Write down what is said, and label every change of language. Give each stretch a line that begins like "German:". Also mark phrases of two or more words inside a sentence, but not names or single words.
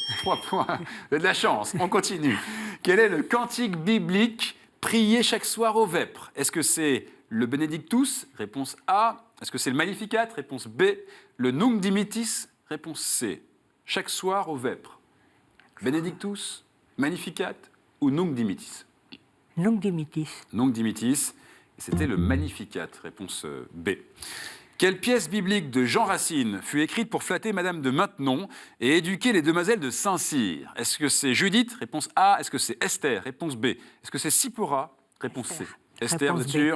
French: 3 points. Vous avez de la chance, on continue. Quel est le cantique biblique prié chaque soir aux vêpres? Est-ce que c'est le Benedictus? Réponse A. Est-ce que c'est le Magnificat? Réponse B. Le Nunc Dimittis? Réponse C. Chaque soir aux vêpres. Benedictus, Magnificat ou Nunc Dimittis? Nunc Dimittis. Nunc Dimittis. Et c'était le Magnificat. Réponse B. Quelle pièce biblique de Jean Racine fut écrite pour flatter Madame de Maintenon et éduquer les demoiselles de Saint-Cyr? Est-ce que c'est Judith? Réponse A. Est-ce que c'est Esther? Réponse B. Est-ce que c'est Sippora? Réponse C. Esther, vous êtes sûr?